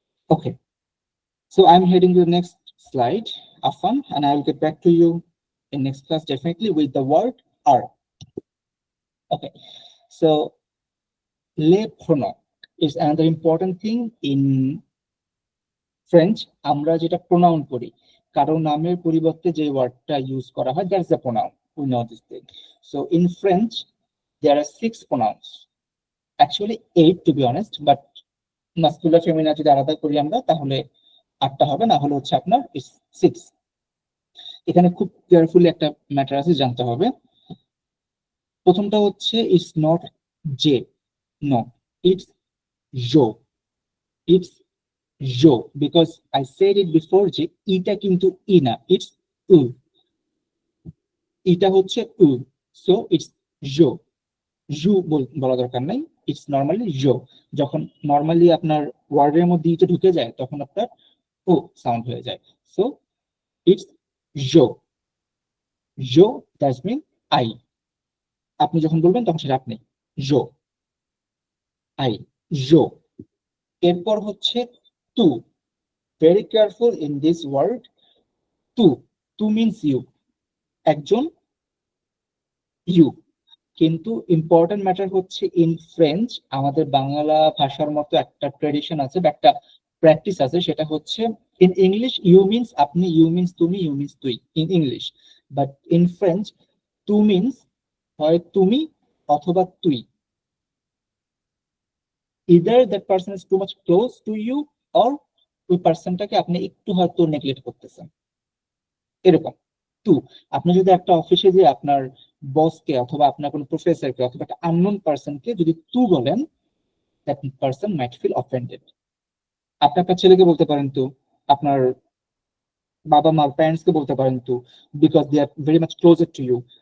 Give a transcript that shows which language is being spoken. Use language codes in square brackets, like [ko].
[en] Okay, so I'm heading to the next slide, Afan, and I will get back to you in next class definitely with the word "r." Okay, so le pronom is another important thing in French. [bn] আমরা যেটা pronoun করি, কারো নামের পরিবর্তে যে ওয়ার্ডটা use করা হয়, [en] that's the pronoun. We know this thing. So in French, there are 6 pronouns. Actually 8 to be honest, but masculine feminine [bn] যদি আলাদা করি আমরা, তাহলে 8টা হবে, না হলে হচ্ছে আপনার 6। এখানে খুব কেয়ারফুলি একটা ম্যাটার আছে, জানতে হবে। প্রথমটা হচ্ছে [en] it's not যে, no, it's jo. It's jo, because I said it before [bn] যে এটা কিন্তু ই না, [en] it's u. [bn] এটা হচ্ছে [en] u, so it's jo. ju [bn] বলা দরকার নাই, [en] it's normally jo. [bn] যখন নরমালি আপনার ওয়ার্ডের মধ্যে এটা ঢুকে যায়, তখন আপনার ও সাউন্ড হয়ে যায়, [en] so it's jo. Jo that means I. [bn] আপনি যখন বলবেন তখন সেটা আপনি, [en] jo, I, jo. [bn] এরপর হচ্ছে tu. [en] Very careful in this word. Tu means you, [bn] একজন [en] you. [bn] কিন্তু ইম্পর্টেন্ট ম্যাটার হচ্ছে ইন ফ্রেঞ্চ আমাদের বাংলা ভাষার মতো একটা ট্রেডিশন আছে বা একটা প্র্যাকটিস আছে, সেটা হচ্ছে ইন ইংলিশ ইউ মিন্স আপনি, ইউ মিন্স তুমি, ইউ মিন্স তুই in English, [en] but in French টু means [bn] হয় তুমি অথবা তুই। [en] either that person is too much close to you or [bn] ওই পার্সনটাকে আপনি একটু হয়তো নেগলেক্ট করতেছেন, [en] এরকম। [bn] টু, আপনি যদি একটা অফিসে যে আপনার বসকে অথবা আপনার কোনো প্রফেসরকে অথবা একটা আননোন পার্সনকে যদি তু বলেন, [en] That person might feel offended. [bn] আপনি আপনার ছেলেকে বলতে পারেন তু, আপনার বাবা মা প্যারেন্টস কে বলতে পারেন তু, [en] Because they are very much closer to you.